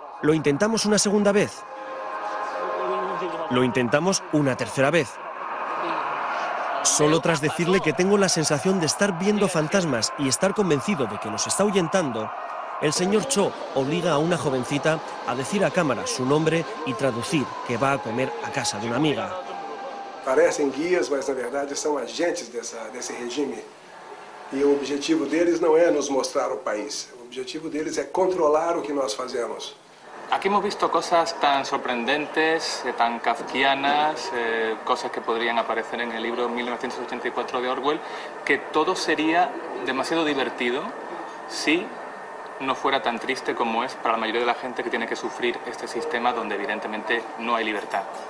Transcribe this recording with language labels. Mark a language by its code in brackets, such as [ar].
[es] ¿Lo intentamos una segunda vez? Lo intentamos una tercera vez. Solo tras decirle que tengo la sensación de estar viendo fantasmas y estar convencido de que los está ahuyentando, el señor Cho obliga a una jovencita a decir a cámara su nombre y traducir que va a comer a casa de una amiga. [pt] Parecem guias, mas na verdade são agentes desse regime. E o objetivo deles não é nos mostrar o país. O objetivo deles é controlar o que nós fazemos. [es] Aquí hemos visto cosas tan sorprendentes, tan kafkianas, cosas que podrían aparecer en el libro 1984 de Orwell, que todo sería demasiado divertido si no fuera tan triste como es para la mayoría de la gente que tiene que sufrir este sistema donde evidentemente no hay libertad.